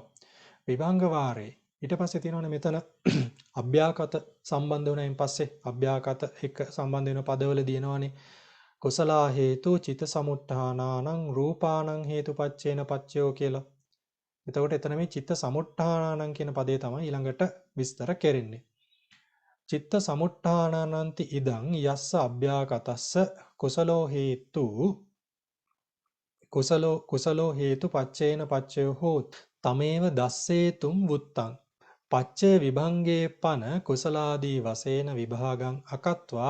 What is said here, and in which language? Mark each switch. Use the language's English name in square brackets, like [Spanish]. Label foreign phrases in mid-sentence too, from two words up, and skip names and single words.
[Sinhala] විභංග වාරේ ඊට පස්සේ තියෙනවනේ මෙතන අභ්‍යාකත සම්බන්ධ වුණායින් පස්සේ අභ්‍යාකත එක සම්බන්ධ වෙන පදවල දිනවනේ [Pali] කුසලා හේතු චිත සමුට්ඨානානං රූපානං හේතුපච්චේන පච්චයෝ [Sinhala] කියලා. එතකොට එතන මේ චිත්ත සමුට්ඨානානං කියන පදේ තමයි ඊළඟට විස්තර කෙරෙන්නේ. [Pali] චිත්ත සමුට්ඨානානන්ති ඉදං යස්ස අභ්‍යාකතස්ස කුසලෝ හේතු පච්චේන පච්චයෝ හෝත් තමේව දස්සේතුම් වුත්තං පච්චේ විභංගේ පන කුසලාදී වශයෙන් විභාගං අකත්වා